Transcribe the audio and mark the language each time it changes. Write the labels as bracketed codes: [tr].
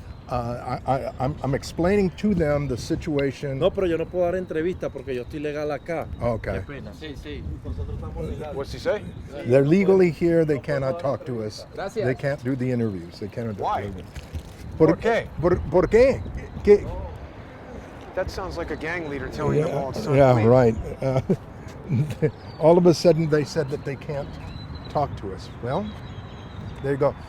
[en] I'm explaining to them the situation. [es] No, pero yo no puedo dar entrevista porque yo estoy legal acá. [en] Okay. [es] Qué pena. Sí, sí. Nosotros estamos legales. [en] What's he say? They're legally here. They cannot talk to us. [es] Gracias. [en] They can't do the interviews. They cannot do Why? the interviews. [es] ¿Por qué? ¿Por qué? ¿Qué? [en] That sounds like a gang leader telling you all it's time to Yeah, leave. right. All of a sudden, they said that they can't talk to us. Well, there you go.